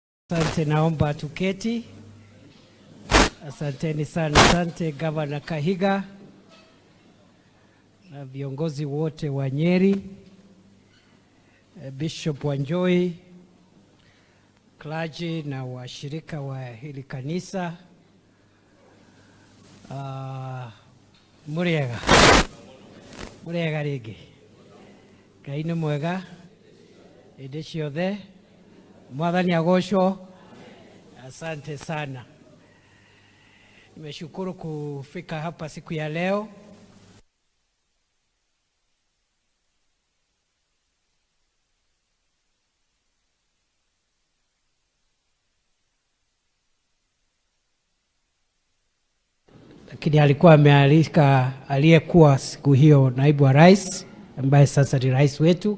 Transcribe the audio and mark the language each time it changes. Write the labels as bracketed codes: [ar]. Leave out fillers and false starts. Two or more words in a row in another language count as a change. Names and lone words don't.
[sw] Asante, naomba tuketi. Asanteni sana. Asante Gavana Kahiga na viongozi wote wa Nyeri, Bishop Wanjoi, clergy na washirika wa hili kanisa. [ki] Muriega rigi kaini mwega ende ciothe mwathani agocwo. [sw] Asante sana, nimeshukuru kufika hapa siku ya leo. Lakini alikuwa amealika aliyekuwa siku hiyo naibu wa rais ambaye sasa ni rais wetu.